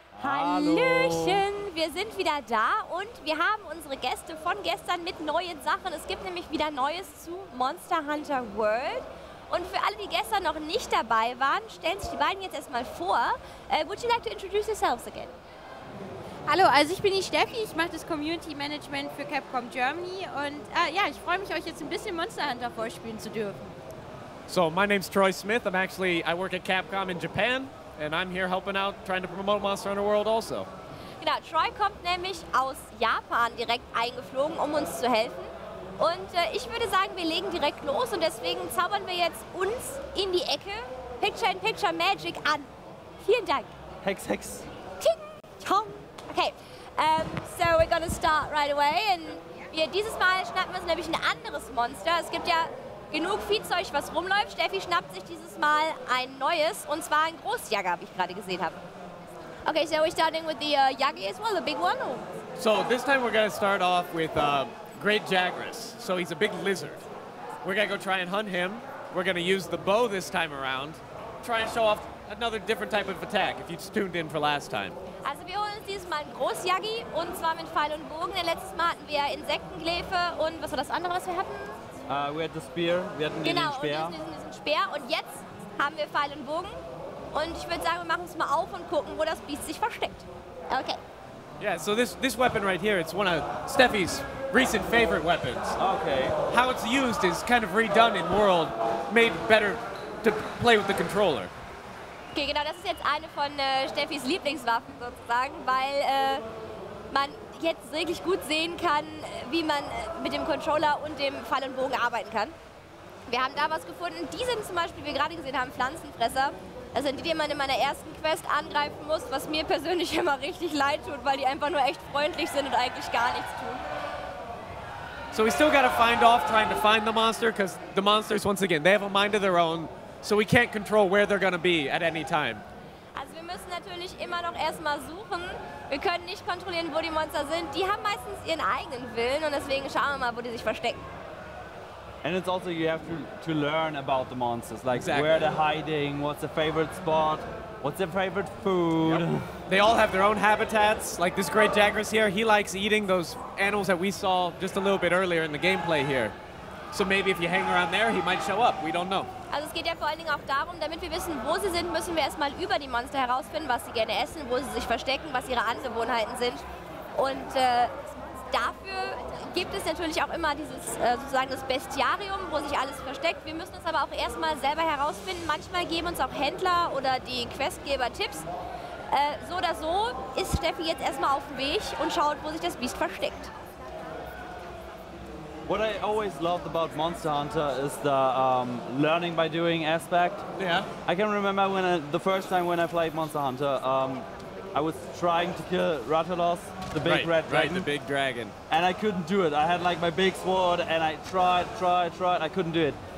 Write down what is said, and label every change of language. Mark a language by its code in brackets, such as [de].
[de] Hallöchen, wir sind wieder da und wir haben unsere Gäste von gestern mit neuen Sachen. Es gibt nämlich wieder Neues zu Monster Hunter World. Und für alle, die gestern noch nicht dabei waren, stellen sich die beiden jetzt erstmal vor. [en] Would you like to introduce yourselves again? [de] Hallo, also ich bin die Steffi, ich mache das Community Management für Capcom Germany und ja, ich freue mich, euch jetzt ein bisschen Monster Hunter vorspielen zu dürfen. [en] So, my name's Troy Smith. I work at Capcom in Japan, and I'm here helping out, trying to promote Monster Hunter World also. [de] Genau, Troy kommt nämlich aus Japan direkt eingeflogen, um uns zu helfen. Und ich würde sagen, wir legen direkt los und deswegen zaubern wir jetzt uns in die Ecke Picture-in-Picture Magic an. Vielen Dank. Hex, Hex. Ting, tong. [en] Okay, so we're gonna start right away. [de] Und dieses Mal schnappen wir uns nämlich ein anderes Monster. Es gibt ja genug Viehzeug, was rumläuft. Steffi schnappt sich dieses Mal ein neues, und zwar ein Großjäger, wie ich gerade gesehen habe. [en] Okay, so we're starting with the Yagi as well, the big one? Or? So this time we're going to start off with Great Jagras. So he's a big lizard. We're going to go try and hunt him. We're going to use the bow this time around. Try and show off another different type of attack, if you tuned in for last time. [de] Also wir holen uns dieses Mal einen Großjagi, und zwar mit Pfeil und Bogen. Letztes Mal hatten wir Insektengläfe und was war das andere, was wir hatten? [en] We had the spear, [de] wir hatten den Speer. Und diesen Speer, und jetzt haben wir Pfeil und Bogen. Und ich würde sagen, wir machen es mal auf und gucken, wo das Biest sich versteckt. [en] Okay. Yeah, so this weapon right here, it's one of Steffi's recent favorite weapons. Okay. How it's used is kind of redone in World, made better to play with the controller. [de] Okay, genau, das ist jetzt eine von Steffis Lieblingswaffen sozusagen, weil man jetzt wirklich gut sehen kann, wie man mit dem Controller und dem Pfeil und Bogen arbeiten kann. Wir haben da was gefunden. Die sind zum Beispiel, wie wir gerade gesehen haben, Pflanzenfresser. Das sind die man in meiner ersten Quest angreifen muss, was mir persönlich immer richtig leid tut, weil die einfach nur echt freundlich sind und eigentlich gar nichts tun. [en] So we still got to find off trying to find the monster, because the monsters, once again, they have a mind of their own, so we can't control where they're going to be at any time. [de] Also wir müssen natürlich immer noch erstmal suchen. Wir können nicht kontrollieren, wo die Monster sind. Die haben meistens ihren eigenen Willen, und deswegen schauen wir mal, wo die sich verstecken. [en] And it's also, you have to learn about the monsters, like exactly. Where they're hiding, what's their favorite spot, what's their favorite food. Yep. They all have their own habitats. Like this Great Jagras here, he likes eating those animals that we saw just a little bit earlier in the gameplay here. So maybe if you hang around there, he might show up. We don't know. [de] Also es geht ja vor allen Dingen auch darum, damit wir wissen, wo sie sind, müssen wir erstmal über die Monster herausfinden, was sie gerne essen, wo sie sich verstecken, was ihre Angewohnheiten sind. Und dafür gibt es natürlich auch immer dieses sozusagen das Bestiarium, wo sich alles versteckt. Wir müssen es aber auch erstmal selber herausfinden. Manchmal geben uns auch Händler oder die Questgeber Tipps. So oder so ist Steffi jetzt erstmal auf dem Weg und schaut, wo sich das Biest versteckt. [en] What I always loved about Monster Hunter is the learning by doing aspect. Yeah. I can remember the first time when I played Monster Hunter, I was trying to kill Rathalos, the big red dragon. Right, the big dragon. And I couldn't do it. I had like my big sword and I tried, I couldn't do it.